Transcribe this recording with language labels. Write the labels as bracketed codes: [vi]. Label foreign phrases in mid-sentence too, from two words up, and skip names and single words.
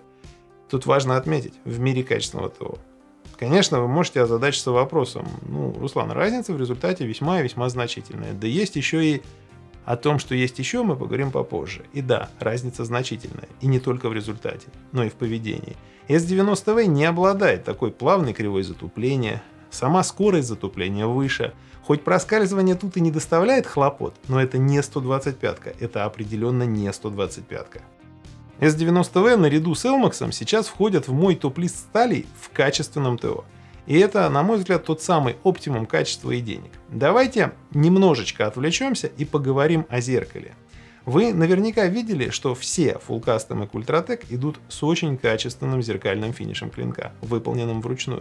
[ru] Тут важно отметить, в мире качественного ТО. Конечно, вы можете озадачиться вопросом, Руслан, разница в результате весьма и весьма значительная. Да есть еще и о том, что есть еще, мы поговорим попозже. И да, разница значительная. И не только в результате, но и в поведении. S90V не обладает такой плавной кривой затупления. Сама скорость затупления выше. Хоть проскальзывание тут и не доставляет хлопот, но это не 125-ка. Это определенно не 125-ка. S90V наряду с Elmax сейчас входят в мой топ-лист сталей в качественном ТО. И это, на мой взгляд, тот самый оптимум качества и денег. Давайте немножечко отвлечемся и поговорим о зеркале. Вы наверняка видели, что все [en] Full Custom [ru] и Ультратек идут с очень качественным зеркальным финишем клинка, выполненным вручную.